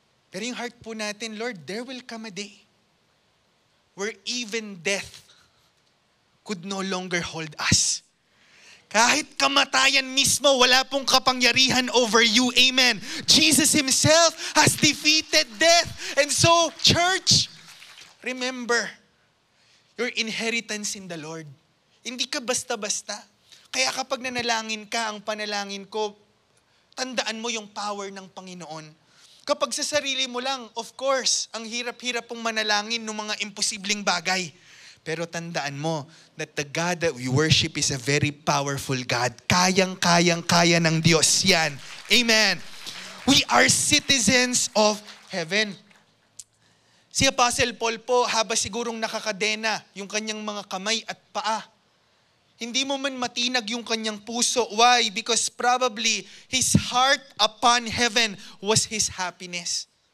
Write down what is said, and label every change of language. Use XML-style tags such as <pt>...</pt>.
<tl>Pero yung heart po natin,</tl> <en>Lord, there will come a day where even death could no longer hold us.</en> <tl>Kahit kamatayan mismo, wala pong kapangyarihan</tl> <en>over you.</en> <tl>Amen.</tl> <en>Jesus Himself has defeated death. And so, church, remember your inheritance in the Lord.</en> <tl>Hindi ka basta-basta. Kaya kapag nanalangin ka, ang panalangin ko, tandaan mo yung power ng Panginoon. Kapag sa sarili mo lang, of course, ang hirap-hirap pong manalangin ng mga imposibleng bagay. Pero tandaan mo</tl> <en>that the God that we worship is a very powerful God.</en> <tl>Kayang-kaya ng Diyos yan. Amen.</tl> <en>We are citizens of heaven.</en> <tl>Si Apostle Paul po, haba sigurong nakakadena yung kanyang mga kamay at paa. Hindi mo man matinag yung kanyang puso.</tl> <en>Why? Because probably his heart upon heaven was his happiness.</en>